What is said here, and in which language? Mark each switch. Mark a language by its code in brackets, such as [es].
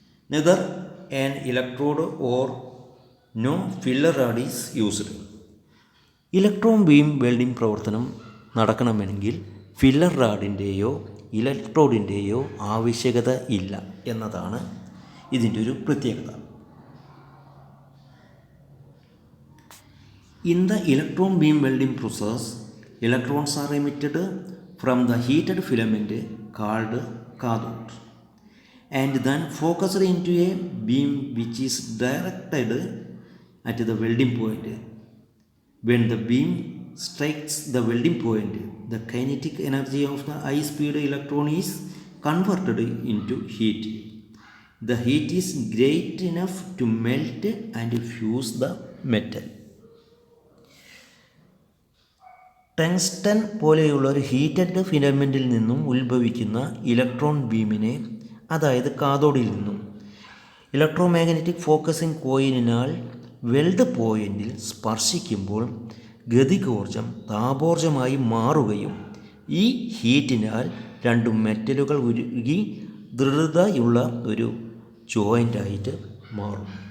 [en] Neither an electrode or no filler rod is used. [ml] Electron beam welding പ്രവർത്തനം നടക്കണമെങ്കിൽ filler റാഡിൻ്റെയോ ഇലക്ട്രോഡിൻ്റെയോ ആവശ്യകത ഇല്ല എന്നതാണ് ഇതിൻ്റെ ഒരു പ്രത്യേകത. [en] In the electron beam welding process, electrons are emitted from the heated filament called cathode and then focused into a beam which is directed at the welding point. When the beam strikes the welding point, the kinetic energy of the high-speed electron is converted into heat. The heat is great enough to melt and fuse the metal. [ml] Tungsten പോലെയുള്ള ഒരു heated ഫിലമെൻറ്റിൽ നിന്നും ഉത്ഭവിക്കുന്ന electron ബീമിനെ, അതായത് കാഥോഡിൽ നിന്നും electro magnetic focusing കോയിലിനാൽ weld പോയിൻറ്റിൽ സ്പർശിക്കുമ്പോൾ ഗതികോർജം താപോർജമായി മാറുകയും ഈ ഹീറ്റിനാൽ രണ്ട് മെറ്റലുകൾ ഉരുകി ദൃഢതയുള്ള ഒരു ജോയിൻ്റായിട്ട് മാറും.